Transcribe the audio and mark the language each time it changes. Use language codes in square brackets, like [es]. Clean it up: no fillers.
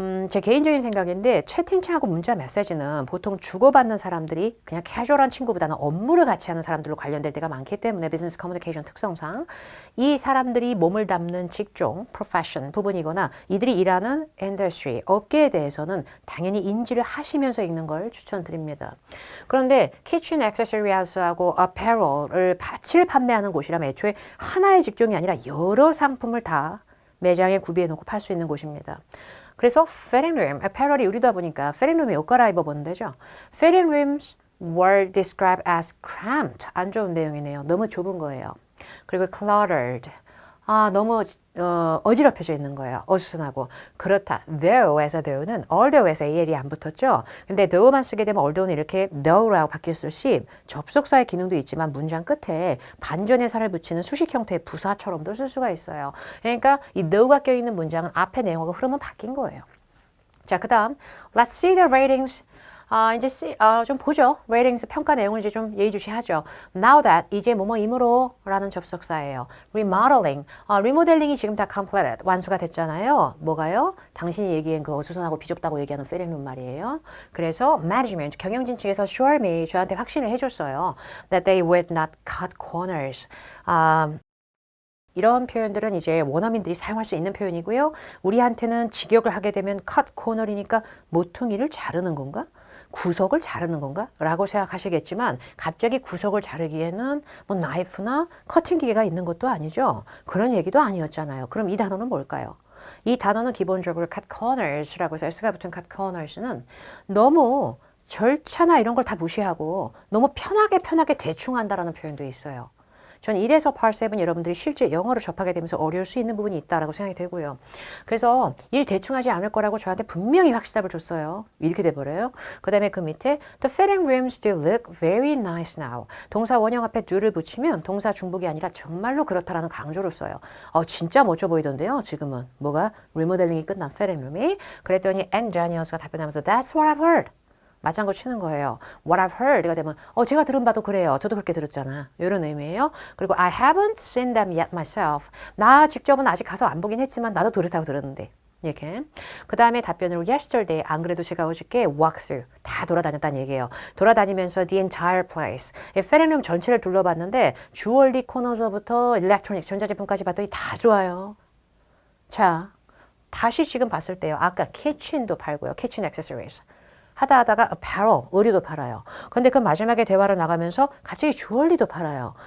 [ko] 제 개인적인 생각인데 채팅창하고 문자 메시지는 보통 주고받는 사람들이 그냥 캐주얼한 친구보다는 업무를 같이 하는 사람들로 관련될 때가 많기 때문에 비즈니스 커뮤니케이션 특성상 이 사람들이 몸을 담는 직종, profession 부분이거나 이들이 일하는 industry, 업계에 대해서는 당연히 인지를 하시면서 읽는 걸 추천드립니다. 그런데 키친 액세서리하고 apparel을 같이 판매하는 곳이라면 애초에 하나의 직종이 아니라 여러 상품을 다 매장에 구비해 놓고 팔 수 있는 곳입니다. 그래서 fitting room, apparel이 의류다 보니까 fitting room에 옷 갈아입어 보는 데죠. [en] fitting rooms were described as cramped, 안 좋은 내용이네요. [ko] 너무 좁은 거예요. 그리고 cluttered, 너무 어지럽혀져 있는 거예요. 어수선하고. 그렇다. though에서 though는 although에서 AL이 안 붙었죠. 근데 though만 쓰게 되면 although는 이렇게 though라고 바뀌었을 시 접속사의 기능도 있지만 문장 끝에 반전의 살을 붙이는 수식 형태의 부사처럼도 쓸 수가 있어요. 그러니까 이 though가 껴있는 문장은 앞에 내용하고 흐름은 바뀐 거예요. [en] 자, 그 다음 Let's see the ratings. [ko] 이제 좀 보죠. ratings 평가 내용을 이제 좀 예의주시하죠. Now that 이제 뭐뭐이므로 라는 접속사예요. remodeling, 리모델링이 지금 다 completed, 완수가 됐잖아요. 뭐가요? 당신이 얘기한 그 어수선하고 비좁다고 얘기하는 fitting room 말이에요. 그래서 management, 경영진 측에서 assure me, 저한테 확신을 해줬어요. [en] That they would not cut corners. [ko] 이런 표현들은 이제 원어민들이 사용할 수 있는 표현이고요. 우리한테는 직역을 하게 되면 cut corner이니까 모퉁이를 자르는 건가? 구석을 자르는 건가? 라고 생각하시겠지만 갑자기 구석을 자르기에는 뭐 나이프나 커팅 기계가 있는 것도 아니죠. 그런 얘기도 아니었잖아요. 그럼 이 단어는 뭘까요? 이 단어는 기본적으로 cut corners라고 해서 S가 붙은 cut corners는 너무 절차나 이런 걸 다 무시하고 너무 편하게 대충 한다라는 표현도 있어요. 전 이래서 Part 7 여러분들이 실제 영어를 접하게 되면서 어려울 수 있는 부분이 있다라고 생각이 되고요. 그래서 일 대충 하지 않을 거라고 저한테 분명히 확신답을 줬어요. 이렇게 돼버려요. [en] 그 다음에 그 밑에 The fitting rooms do look very nice now. [ko] 동사 원형 앞에 do를 붙이면 동사 중복이 아니라 정말로 그렇다라는 강조를 써요. 진짜 멋져 보이던데요. 지금은 뭐가 리모델링이 끝난 fitting room이. [en] 그랬더니 Ann Daniels가 답변하면서 That's what I've heard. [ko] 맞장구 치는 거예요. What I've heard가 되면 제가 들은 바도 그래요. 저도 그렇게 들었잖아. 이런 의미예요. [en] 그리고 I haven't seen them yet myself. [ko] 나 직접은 아직 가서 안 보긴 했지만 나도 그렇다고 들었는데. 이렇게. 그 다음에 답변으로 yesterday, 안 그래도 제가 어저께 walkthrough, 다 돌아다녔다는 얘기예요. [en] 돌아다니면서 the entire place. [ko] 페렌룸 전체를 둘러봤는데 주얼리 코너서부터 일렉트로닉, 전자제품까지 봤더니 다 좋아요. 자, 다시 지금 봤을 때요. 아까 키친도 팔고요. 키친 액세서리즈. 하다가 apparel, 의류도 팔아요. 근데 그 마지막에 대화로 나가면서 갑자기 주얼리도 팔아요.